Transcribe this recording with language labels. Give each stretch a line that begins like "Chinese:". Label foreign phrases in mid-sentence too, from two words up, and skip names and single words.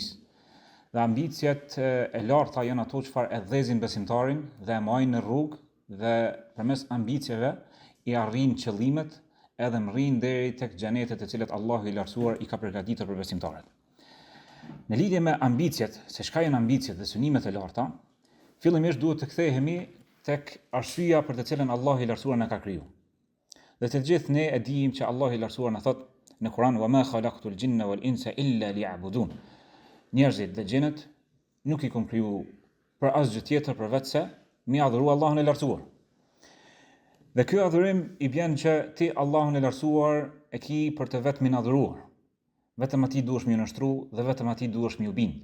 Albanian: Dhe ambicjet e larta janë ato çfarë e dhezin besimtarin dhe e majnë në rrugë dhe përmes ambicjeve i arrin qëllimet edhe mrrin deri tek xhenetet e cilat Allahu i lartësuar i ka përgatitur për besimtarët. Në lidhje me ambicjet, se çka janë ambicjet dhe synimet e larta, fillimisht duhet të kthehemi tek arsyeja për të cilën Allahu i lartësuar na ka krijuar. Dhe të gjithë ne e dijmë që Allahu i lartësuar na thot në Kur'an:
Arabic: "وما خلقت الجن والإنس إلا ليعبدون."
Albanian: Njerëzit dhe xhenët nuk i kam kriju për asgjë tjetër përveç se mi adhuru Allahun e lartësuar. Dhe ky adhurim i bën që ti Allahun e lartësuar e ki për të vetmin adhuruar. Vetëm atij duhesh më nështru dhe vetëm atij duhesh më bind.